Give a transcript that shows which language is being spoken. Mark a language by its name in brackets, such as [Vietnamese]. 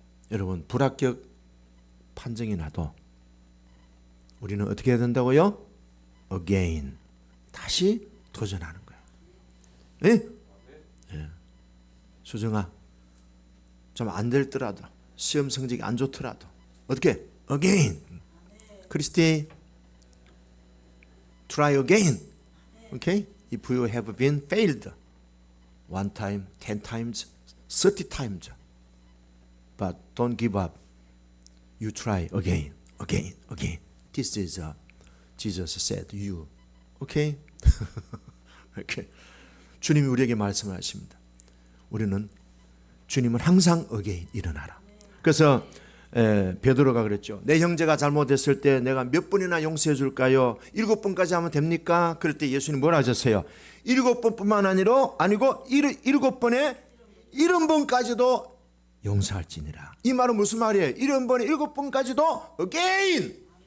[Korean] 여러분, 불합격 판정이 나도 우리는 어떻게 해야 된다고요? [English] Again. [Korean] 다시 도전하는 거예요. 예? 수정아, 좀 안 될더라도 시험 성적이 안 좋더라도 어떻게? [English] Again. 크리스티, try again. Okay? If you have been failed one time, 10 times, 30 times, but don't give up. You try again, again, again. This is Jesus said to you. Okay? okay. [Korean] 주님이 우리에게 말씀하십니다. 우리는 주님은 항상 [English] again [Korean] 일어나라. 그래서 베드로가 그랬죠. 내 형제가 잘못했을 때 내가 몇 번이나 용서해 줄까요? 7번까지 하면 됩니까? 그럴 때 예수님 뭐라 하셨어요? 7번뿐만 아니고 7번에 70번까지도 용서할지니라. 이 말은 무슨 말이에요? 70번에 7번까지도 [English] again